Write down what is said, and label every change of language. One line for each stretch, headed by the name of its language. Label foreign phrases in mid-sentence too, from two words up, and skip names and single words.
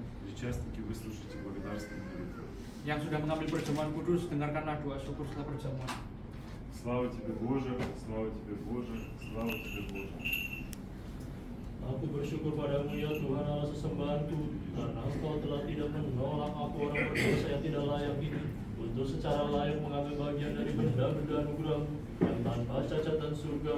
Russian: Причастники, выслушайте благодарственную молитву.
Indonesian: Yang sudah mengambil perjamuan kudus, dengarkanlah doa syukur setelah perjamuan.
Russian: Слава Тебе, Боже, слава Тебе, Боже, слава Тебе, Боже.
Indonesian: Aku bersyukur padamu ya Tuhan Allah sesembahanku, karena Engkau telah tidak menolak aku orang berdosa yang tidak layak ini, untuk secara layak mengambil bagian dari benda-benda anugerah-Mu yang tanpa cacat dan surga.